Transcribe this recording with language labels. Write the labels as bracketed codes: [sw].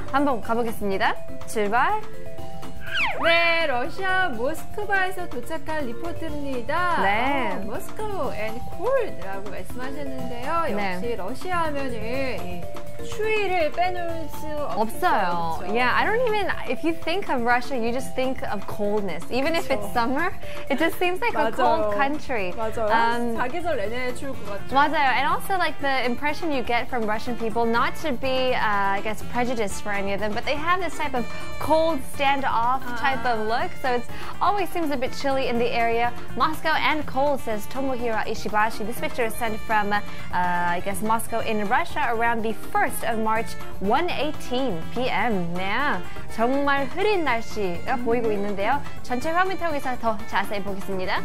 [ko] 한번 가보겠습니다. 출발. 네, 러시아 모스크바에서 도착한 리포트입니다. 네. 모스크바 [en] and cold [ko] 라고 말씀하셨는데요. 네. 역시 러시아 하면은 추위를 빼놓을 수 없어요. 그쵸? [en] Yeah, I don't even, if you think of Russia, you just think of coldness. Even if it's summer, it just seems like a cold country. [ko] 맞아요. 사계절 내내 추울 것 같죠. 맞아요. [en] And also like the impression you get from Russian people, not to be, I guess, prejudiced for any of them, but they have this type of cold, standoff type of look. So it always seems a bit chilly in the area. Moscow and cold, says Tomohiro Ishibashi. This picture is sent from, I guess, Moscow in Russia around the 1st of March, 1:18 p.m. [ko] 네, 정말 흐린 날씨가 보이고 있는데요. 전체 화면 통해서 더 자세히 보겠습니다.